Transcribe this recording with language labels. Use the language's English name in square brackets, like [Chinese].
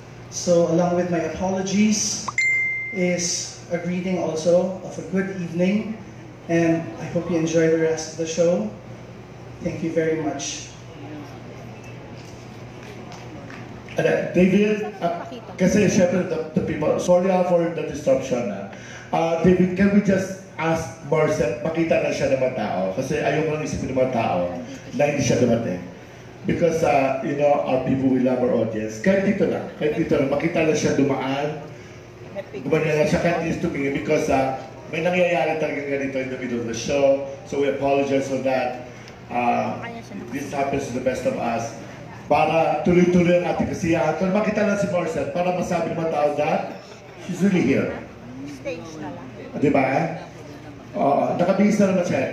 [English] So along with my apologies is a greeting also of a good evening, and I hope you enjoy the rest of the show. Thank you very much. David, [Filipino] kasi syempre [English] the people, sorry for the disruption. David, can we just ask Morissette, [Filipino] makita na siya ng mga tao? Kasi ayaw lang isipin ng mga tao na hindi siya dumating. [English] Because, our people will love our audience. [Filipino] Kahit dito lang, makita na siya dumaan. Gumanyan na siya kahit is tumingin because may nangyayari talaga ganito [English] in the middle of the show. So we apologize for that. This happens to the best of us. [Filipino] Para tuloy-tuloy ang ating kasiyahan. Pero makita lang si Morissette para masabi ng mga tao [English] that she's really here. [Filipino] Stage na lang. Diba? Nakabihis na naman siya.